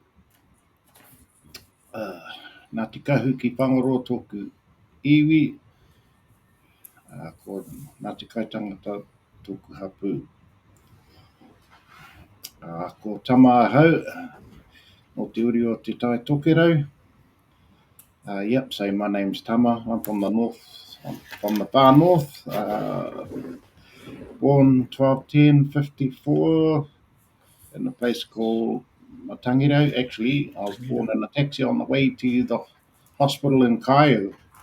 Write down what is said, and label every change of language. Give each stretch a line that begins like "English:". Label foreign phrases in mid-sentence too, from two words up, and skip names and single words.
Māori: Ngāti Kahu ki whangaroa tōku iwi, ko Ngāti Kaitangata tōku hapū. Ko Tama Hau, no te uri o te tai Tokerau.
English: So my name's Tama. I'm from the north, from the far north. Born 12/10/54 in a place called Matangirau. Actually, I was born in a taxi on the way to the hospital in Kaio.